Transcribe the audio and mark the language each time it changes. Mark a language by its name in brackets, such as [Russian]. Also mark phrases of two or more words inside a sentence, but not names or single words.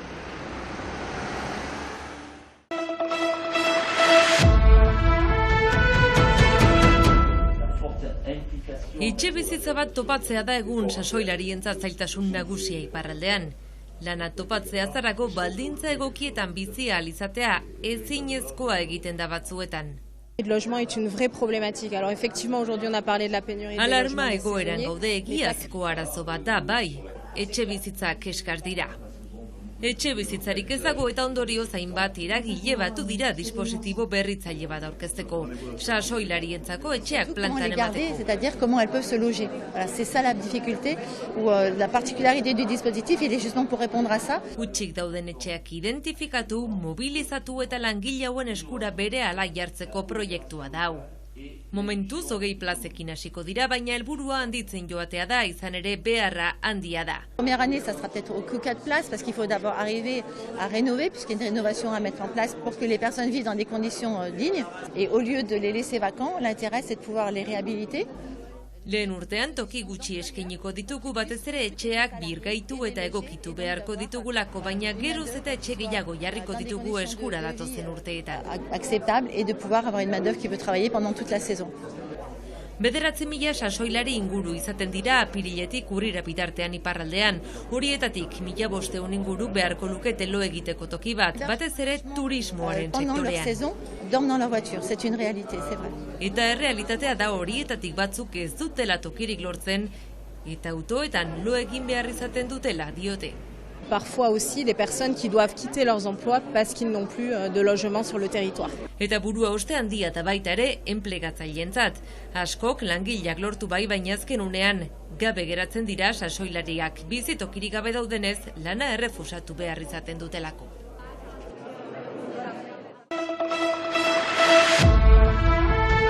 [Basque] Etxe bizitza bat topatzea da egun sasoilarientzat zailtasun nagusia iparraldean. Lana topatzea zarako baldintza egokietan bizia alizatea ezinezkoa egiten da batzuetan. [French] Le logement est une vraie problématique. Alors effectivement, aujourd'hui on a parlé de la pénurie de logements. [Basque] Alarma egoeran gaude egiazko arazo bat da, bai. Etxe bizitzak eskar dira. Etxe bizitzarik ez dago eta ondorio zainbat eragile batu dira dispositibo berritzaile bat aurkezteko. Sasoilarientzako etxeak plantan emateko. [French] C'est-à-dire comment elles peuvent se loger. Voilà, c'est ça la difficulté ou la particularité du dispositif, il est justement pour répondre à ça. [Basque] Hutsik dauden etxeak identifikatu, mobilizatu eta langile hauen eskura berehala jartzeko proiektua da hau. Momentuz 20 plazekin hasiko dira, baina helburua handitzen joatea da, izan ere beharra handia da. [French] Première année, ça sera peut-être que 4 places parce qu'il faut d'abord arriver à rénover puisqu'il y a une rénovation à mettre en place pour que les personnes vivent dans des conditions dignes. Et au lieu de les laisser vacants, l'intérêt c'est de pouvoir les réhabiliter. [Basque] Lehen urtean toki gutxi eskainiko ditugu, batez ere etxeak birgaitu eta egokitu beharko ditugulako, baina geroz eta etxe gehiago jarriko ditugu eskura datozen urteetan. [French] Acceptable et de pouvoir avoir une main-d'œuvre qui peut travailler pendant toute la saison. [Basque] 9.000 sasoilari inguru izaten dira apiriletik urrira bitartean iparraldean. Horietatik 1.500 inguru beharko lukete lo egiteko toki bat, batez ere turismoaren sektorean. [French] Dorment dans leur voiture, c'est une réalité, c'est vrai. [Basque] Eta errealitatea da horietatik batzuk ez dutela tokirik lortzen eta autoetan lo egin behar izaten dutela diote. [French] Parfois aussi des personnes qui doivent quitter leurs emplois parce qu'ils n'ont plus de logement sur le territoire. [Basque] Eta burua oste handia eta baita ere enplegatzaileentzat. Askok langileak lortu bai, baina azken unean gabe geratzen dira sasoilariak. Bizitokirik gabe daudenez lana errefusatu behar izaten dutelako.